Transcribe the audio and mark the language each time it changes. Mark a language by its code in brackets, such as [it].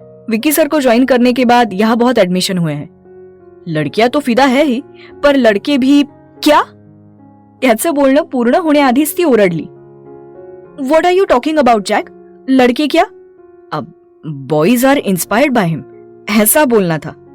[hi] Vicky sir को join करने के बाद यहाँ बहुत एडमिशन हुए हैं. लड़कियां तो फिदा है ही, पर लड़के भी. क्या? [mr] त्याचं बोलणं पूर्ण होण्याआधीच ती ओरडली. [en] What are you talking about Jack? [hi] लड़के क्या? अब [en] boys are inspired by him, [hi] ऐसा बोलना था.